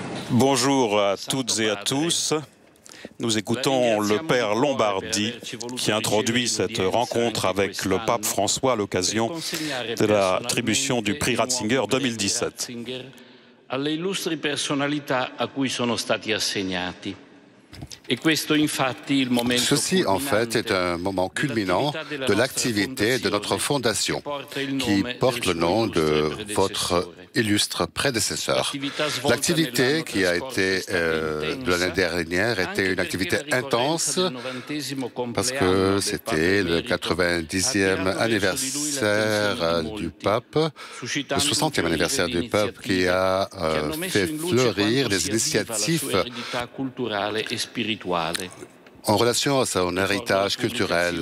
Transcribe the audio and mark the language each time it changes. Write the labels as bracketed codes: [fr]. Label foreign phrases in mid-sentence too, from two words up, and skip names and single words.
[fr] Bonjour à toutes et à tous. Nous écoutons le Père Lombardi qui introduit cette rencontre avec le pape François à l'occasion de l'attribution du prix Ratzinger 2017. [it] Alle illustri personalità a cui sono stati assegnati. [fr] Ceci, en fait, est un moment culminant de l'activité de notre fondation, qui porte le nom de votre illustre prédécesseur. L'activité qui a été de l'année dernière était une activité intense parce que c'était le 90e anniversaire du pape, le 60e anniversaire du pape qui a fait fleurir des initiatives en relation à son héritage culturel.